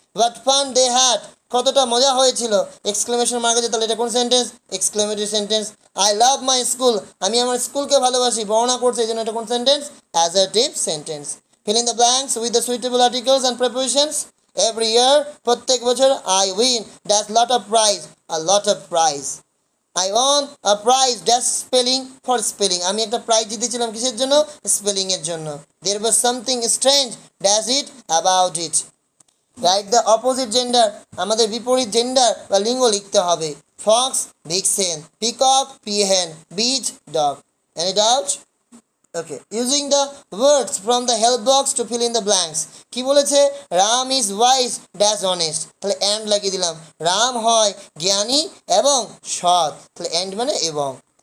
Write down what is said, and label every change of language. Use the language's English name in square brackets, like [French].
[English] what fun they had, [Bangla] কতটা মজা হয়েছিল, এক্সক্লেমেশন মার্ক আছে, তাহলে এটা কোন sentence? Exclamatory sentence. [English] I love my school, [Bangla] আমি আমার স্কুলকে ভালোবাসি, বর্ণনা করছে, এই জন্য এটা কোন sentence? [English] Assertive sentence. Fill in the blanks with the suitable articles and prepositions. Every year, [Bangla] প্রত্যেক বছর, [English] I win dash lot of prize, a lot of prize. I won a prize dash spelling for spelling, [Bangla] আমি একটা prize জিতেছিলাম কিসের জন্য? Spelling এর জন্য। [English] There was something strange dash it about it. Write the opposite gender, [Bangla] আমাদের বিপরীত gender বা লিঙ্গ লিখতে হবে। [English] Fox vixen, peacock peahen, beach dog. Any doubt? Okay, using the words from the help box to fill in the blanks. [Bangla] কী বলেছে? [English] Ram is wise dash honest, [Bangla] তাহলে and লাগিয়ে দিলাম। রাম হয় জ্ঞানী এবং সৎ, তাহলে অ্যান্ড মানে এবং।